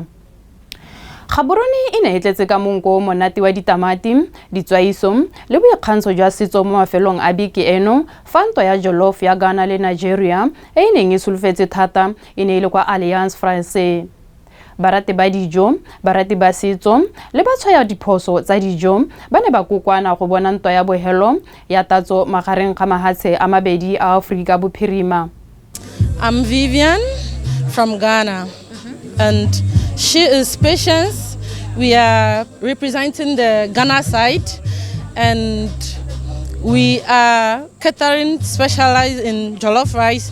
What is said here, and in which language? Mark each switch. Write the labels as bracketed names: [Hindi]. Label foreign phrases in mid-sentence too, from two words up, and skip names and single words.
[Tswana] Gaborone e ne e tletse ka monko monate wa ditamati, ditswaiso le boikgantsho jwa setso mo mafelong a beke eno fa ntwa ya jollof ya Ghana le Nigeria e neng e solofetse thata e ne ile kwa Alliance Française. Barati ba dijo, barati ba setso le ba tshwaya diphoso tsa dijo ba ne ba kokwana go bona ntwa ya bohelo ya tatso magareng ga mahatshe a mabedi a Afrika Bophirima. [English] I'm Vivian from Ghana, and she is Patience. We are representing the Ghana side, and we are catering specialized in jollof rice.